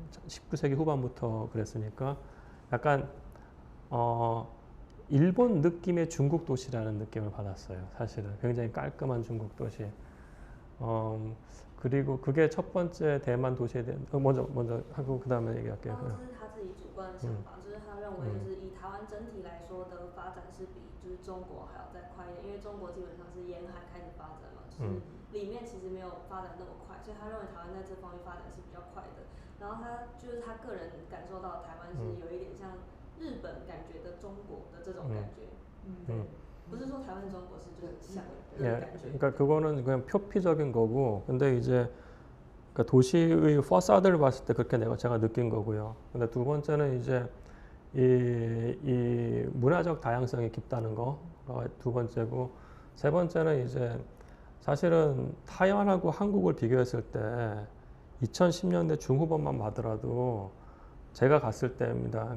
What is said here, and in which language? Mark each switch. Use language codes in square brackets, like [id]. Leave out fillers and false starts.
[ko] 19세기 후반부터 그랬으니까 약간 일본 느낌의 중국 도시라는 느낌을 받았어요. 사실은 굉장히 깔끔한 중국 도시. 그리고 그게 첫 번째 대만 도시에 대한 먼저 하고 그 다음에 얘기할게요. [zh] 这是他自己主观的想法，就是他认为就是以台湾整体来说的发展是比就是中国还要再快一点，因为中国基本上是沿海开始发展嘛，就是里面其实没有发展那么快，所以他认为台湾在这方面发展是比较快的。然后他就是他个人感受到台湾是有一点像日本感觉的中国的这种感觉，对，不是说台湾中国是就是像这种感觉。 [ko] 그러니까 그거는 그냥 표피적인 거고, 근데 이제 그러니까 도시의 파사드를 봤을 때 그렇게 제가 느낀 거고요. 근데 두 번째는 이제 이 문화적 다양성이 깊다는 거가 두 번째고, 세 번째는 이제 사실은 타이완하고 한국을 비교했을 때 2010년대 중후반만 봐더라도 제가 갔을 때입니다.